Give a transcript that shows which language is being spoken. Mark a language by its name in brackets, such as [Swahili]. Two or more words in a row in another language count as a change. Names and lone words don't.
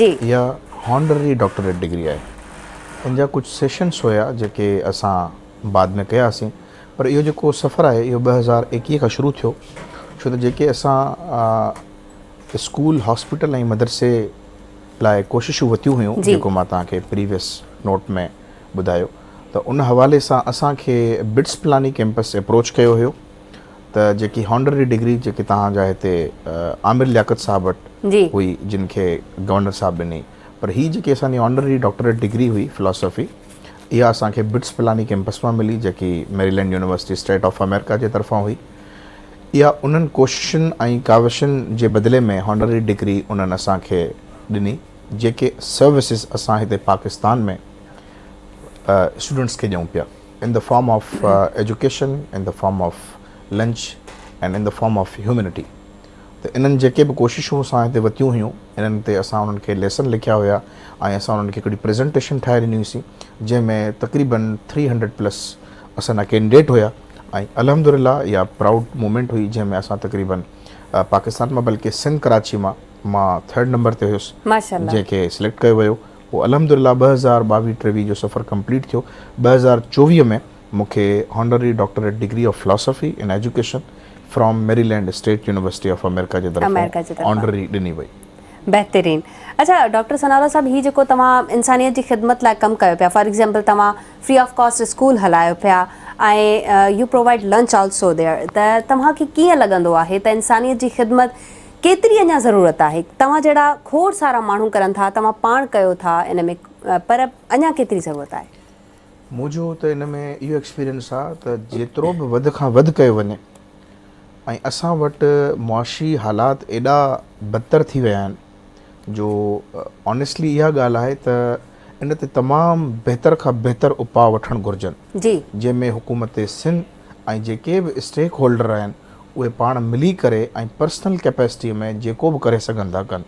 [Sindhi] इहा [English] honorary doctorate degree [Sindhi] आहे। इन जा कुझु सेशन्स हुया जेके असां बाद में कयासीं, पर इहो जेको सफ़र आहे इहो 2021 खां शुरू थियो। छो त जेके असां स्कूल, हॉस्पिटल ऐं मदरसे लाइ कोशिशूं वरितियूं हुयूं, जेको मां तव्हांखे [English] previous note [Sindhi] में ॿुधायो, त उन हवाले सां असांखे बिट्स पिलानी कैंपस अप्रोच कयो हुयो। त जेकी [English] honorary degree [Sindhi] जेके तव्हांजा हिते आमिर लियाकत साहब वटि हुई, जिन खे गवर्नर साहब ॾिनी, पर हीअ जेकी असांजी [English] honorary doctorate degree [Sindhi] हुई फ़िलासफ़ी, इहा असांखे बिट्स पिलानी कैंपस मां मिली, जेकी मेरीलैंड यूनिवर्सिटी स्टेट ऑफ अमेरिका जे तरफ़ां हुई। इहा उन्हनि कोशिशुनि ऐं काविशुनि जे बदिले में [English] honorary degree [Sindhi] उन्हनि असांखे ॾिनी, जेके सर्विसिस असां हिते पाकिस्तान में स्टूडेंट्स खे ॾियूं पिया, [English] in the form of education, in the form of lunch and in the form of humanity. [Sindhi] त इन्हनि जेके बि कोशिशूं असां हिते वरितियूं हुयूं, इन्हनि ते असां उन्हनि खे लेसन लिखिया हुया ऐं असां उन्हनि खे हिकिड़ी प्रेज़ेंटेशन ठाहे ॾिनी हुईसीं, जंहिंमें तक़रीबन 300+ असांजा कैंडिडेट हुया। ऐं अल्हम्दुलिल्लाह इहा [English] proud moment [Sindhi] हुई, जंहिंमें असां तक़रीबन पाकिस्तान मां, बल्कि सिंध कराची मां 3rd नंबर ते हुयुसि, जंहिंखे सिलेक्ट कयो वियो। पोइ अल्हम्दुलिल्लाह 2022-23 जो सफ़र कंप्लीट थियो। 2024 में मूंखे [English] honorary doctorate degree of philosophy in education from Maryland State University of America [Sindhi] जे तरफ़ां ऑनररी ॾिनी वई। बहितरीनु। अच्छा डॉक्टर सनाउल्लाह साहब, हीअ जेको तव्हां इंसानियत जी ख़िदमत लाइ कमु कयो पिया, [English] for example [Sindhi] तव्हां [English] free of cost [Sindhi] स्कूल हलायो पिया ऐं [English] you provide lunch also there, [Sindhi] त तव्हांखे कीअं लॻंदो आहे त इंसानियत जी ख़िदमत केतिरी अञा ज़रूरत आहे? तव्हां जहिड़ा खोड़ सारा माण्हू करनि था, तव्हां पाण कयो था इन में, पर अञा केतिरी ज़रूरत आहे? मुंहिंजो त इन में इहो एक्सपीरियंस आहे त जेतिरो बि वधि खां वधि कयो वञे, ऐं असां वटि मुआशी हालात एॾा बदतर थी विया आहिनि, जो ऑनेस्टली इहा ॻाल्हि आहे त इन ते तमामु बहितर खां बहितर उपाउ वठणु घुरिजनि, जंहिंमें हुकूमत सिंध ऐं जेके बि [English] stake holder [Sindhi] आहिनि उहे पाण मिली करे ऐं [English] personal capacity [Sindhi] में जेको बि करे सघनि था कनि।